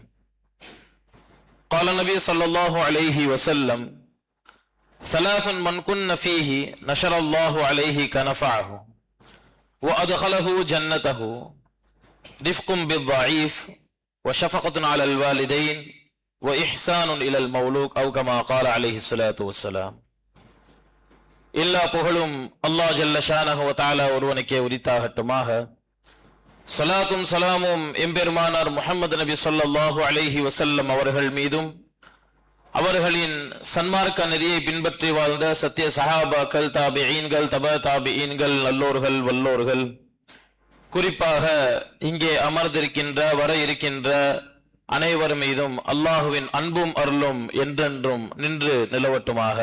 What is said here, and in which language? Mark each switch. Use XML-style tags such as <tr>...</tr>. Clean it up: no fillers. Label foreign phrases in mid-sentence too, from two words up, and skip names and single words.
<ar>قال النبي صلى الله عليه وسلم ثلاث من كن فيه نشر الله عليه كنفعه وأدخله جنته رفق بالضعيف وشفقة على الوالدين وإحسان إلى المولوك أو كما قال عليه الصلاة والسلام.</ar> <ta>எல்லா புகழும் அல்லாஹ்</ta> <ar>جل شأنه وتعالى</ar> <ta>ஒருவனுக்கே உரித்தாகட்டுமாக. ஸலாத்தும் ஸலாமும் எம்பெருமானார் முஹம்மது நபி</ta> <ar>صلى الله عليه وسلم</ar> <ta>அவர்கள் மீதும் அவர்களின் சன்மார்க்க நெறியை பின்பற்றி வாழ்ந்த சத்திய சஹாபாக்கள், தாபிஈன்கள், தப தாபிஈன்கள், நல்லோர்கள், வல்லோர்கள், குறிப்பாக இங்கே அமர்ந்திருக்கின்ற வர இருக்கின்ற அனைவர் மீதும் அல்லாஹுவின் அன்பும் அருளும் என்றென்றும் நின்று நிலவட்டுமாக.</ta>